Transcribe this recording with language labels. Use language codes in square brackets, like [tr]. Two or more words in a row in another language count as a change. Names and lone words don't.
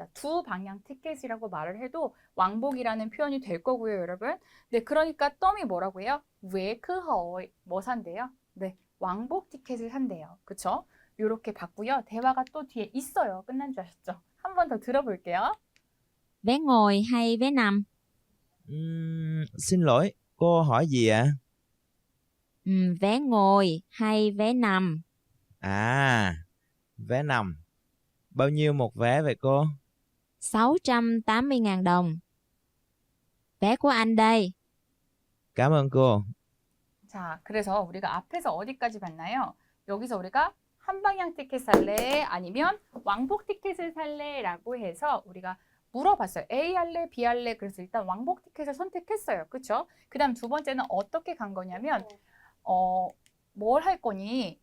[ko] 두 방향 티켓이라고 말을 해도 왕복이라는 표현이 될 거고요, 여러분. 네, 그러니까 덤이 뭐라고 해요? 왜 그 허이 뭐 산대요? 네, 왕복 티켓을 산대요. 그쵸? 이렇게 봤고요. 대화가 또 뒤에 있어요. 끝난 줄 아셨죠? 한 번 더 들어볼게요. [vi] Vé ngồi hay vé nằm? Xin lỗi, cô hỏi gì ạ? Vé ngồi hay vé nằm? À, vé nằm. Bao nhiêu một vé vậy cô? 680.000 đồng. Vé của anh đây. Cảm ơn cô. [ko] 자, 그래서 우리가 앞에서 어디까지 봤나요? 여기서 우리가 한방향 티켓 살래? 아니면 왕복 티켓을 살래? 라고 해서 우리가 물어봤어요. A 할래? B 할래? 그래서 일단 왕복 티켓을 선택했어요. 그쵸? 그 다음 두 번째는 어떻게 간 거냐면 뭘 할 거니?